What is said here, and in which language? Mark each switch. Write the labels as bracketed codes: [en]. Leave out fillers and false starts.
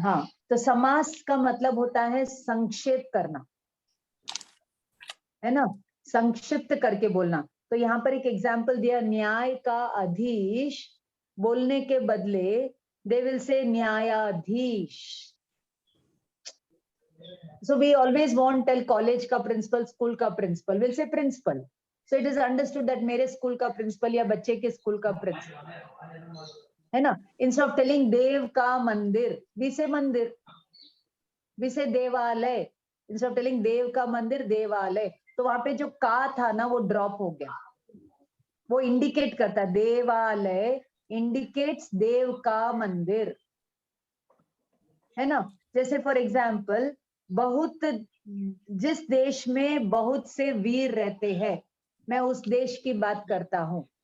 [hi] हाँ, तो समास का मतलब होता है संक्षेप करना, है ना, संक्षिप्त करके बोलना। तो यहाँ पर एक एग्जाम्पल दिया, न्याय का अधीश बोलने के बदले [en] they will say [hi] न्यायाधीश। [en] So we always won't tell [hi] college का प्रिंसिपल, स्कूल का principal, [en] we'll say principal. So it is understood that [hi] मेरे स्कूल का प्रिंसिपल या बच्चे के स्कूल का प्रिंसिपल, है ना? [en] Instead of telling [hi] देव का मंदिर, [en] we say mandir, we say devalaya. Instead of telling [hi] देव का मंदिर, देवालय। तो वहां पे जो का था ना, वो ड्रॉप हो गया, वो इंडिकेट करता है, देवालय इंडिकेट्स देव का मंदिर, है ना? जैसे फॉर एग्जाम्पल, बहुत, जिस देश में बहुत से वीर रहते हैं, मैं उस देश की बात करता हूँ।